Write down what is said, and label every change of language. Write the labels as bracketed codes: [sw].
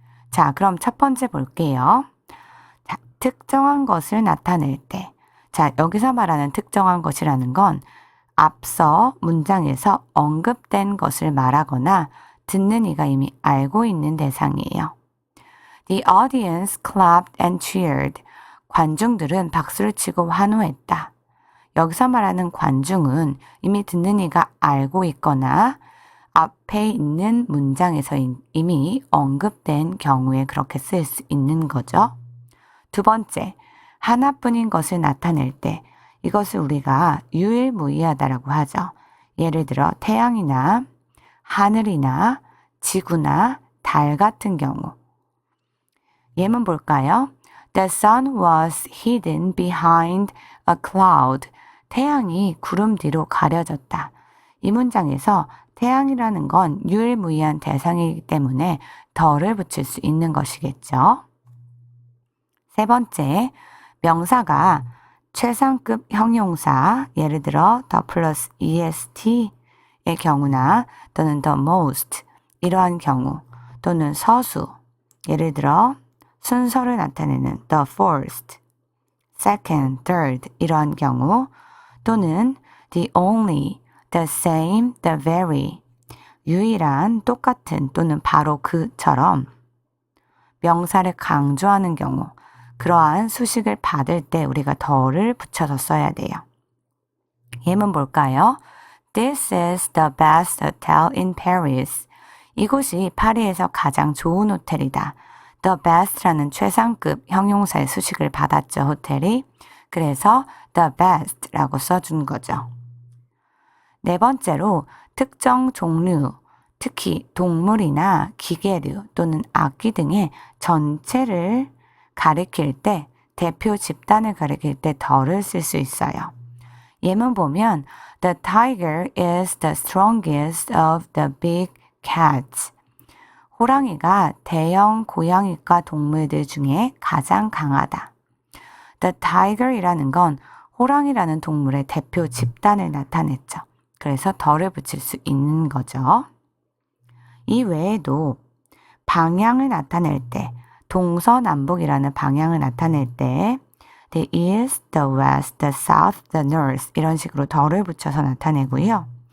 [ko] 자, 그럼 첫 번째 볼게요. 자, 특정한 것을 나타낼 때. 자, 여기서 말하는 특정한 것이라는 건 앞서 문장에서 언급된 것을 말하거나 듣는 이가 이미 알고 있는 대상이에요. [en] The audience clapped and cheered. [ko] 관중들은 박수를 치고 환호했다. 여기서 말하는 관중은 이미 듣는 이가 알고 있거나 앞에 있는 문장에서 이미 언급된 경우에 그렇게 쓸 수 있는 거죠. 두 번째, 하나뿐인 것을 나타낼 때 이것을 우리가 유일무이하다라고 하죠. 예를 들어 태양이나 하늘이나 지구나 달 같은 경우. 예문 볼까요? [en] The sun was hidden behind a cloud. [ko] 태양이 구름 뒤로 가려졌다. 이 문장에서 태양이라는 건 유일무이한 대상이기 때문에 더를 붙일 수 있는 것이겠죠. 세 번째, 명사가 최상급 형용사, 예를 들어 the plus est의 경우나 또는 the most 이러한 경우 또는 서수, 예를 들어 순서를 나타내는 the first, second, third 이러한 경우 또는 the only, the same, the very 유일한, 똑같은 또는 바로 그처럼 명사를 강조하는 경우 그러한 수식을 받을 때 우리가 더를 붙여서 써야 돼요. 예문 볼까요? [en] This is the best hotel in Paris. [ko] 이곳이 파리에서 가장 좋은 호텔이다. The best라는 최상급 형용사의 수식을 받았죠, 호텔이. 그래서 the best라고 써준 거죠. 네 번째로 특정 종류, 특히 동물이나 기계류 또는 악기 등의 전체를 가리킬 때, 대표 집단을 가리킬 때 더를 쓸 수 있어요. 예문 보면 [en] The tiger is the strongest of the big cats. [ko] 호랑이가 대형 고양이과 동물들 중에 가장 강하다. The tiger이라는 건 호랑이라는 동물의 대표 집단을 나타냈죠. 그래서 더를 붙일 수 있는 거죠. 이 외에도 방향을 나타낼 때, 동서남북이라는 방향을 나타낼 때 the east, the west, the south, the north 이런 식으로 더를 붙여서 나타내고요.